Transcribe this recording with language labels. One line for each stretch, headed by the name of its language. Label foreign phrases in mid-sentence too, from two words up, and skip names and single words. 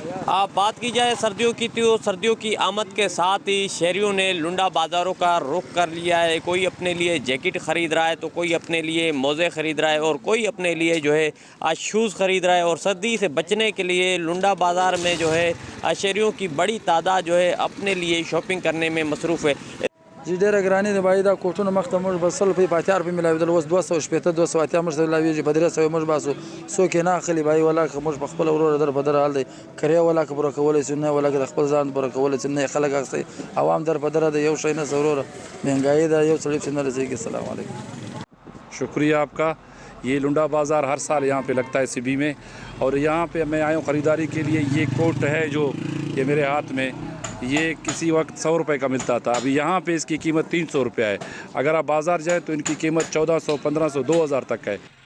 Urdu: آپ بات کی جائے سردیوں کی، تو سردیوں کی آمد کے ساتھ ہی شہریوں نے لنڈا بازاروں کا رخ کر لیا ہے. کوئی اپنے لیے جیکٹ خرید رہا ہے، تو کوئی اپنے لیے موزے خرید رہا ہے اور کوئی اپنے لیے جو ہے آج شوز خرید رہا ہے. اور سردی سے بچنے کے لیے لنڈا بازار میں جو ہے شہریوں کی بڑی تعداد جو ہے اپنے لیے شاپنگ کرنے میں مصروف ہے.
Pashto: जी ډېره ګراني د بای دا کوټونه مخته موږ به 100 روپۍ په اتیار په ملاوېدل، اوس 280 200 موږ ته ملاوېږي، په 300 موږ باسو. څوک یې نه اخلي بای ولا که موږ په خپل ورور در بدر حال دی کریا ولا که پوره کولی شو، نه ولا که د خپل ځان پوره کولی شي، نه خلک اخلي عوام در بدر دی. یو شی نه ضروره مهنګایي دا یو سړی چې نه رسېږي.
Arabic: السلام علیکم.
Urdu: شکریہ آپ کا. یہ لنڈا بازار ہر سال یہاں پہ لگتا ہے سبی میں، اور یہاں پہ میں آیا ہوں خریداری کے لیے. یہ کوٹ ہے جو یہ میرے ہاتھ میں، یہ کسی وقت 100 روپے کا ملتا تھا، ابھی یہاں پہ اس کی قیمت 300 روپیہ ہے. اگر آپ بازار جائیں تو ان کی قیمت 1400 1500 2000 تک ہے.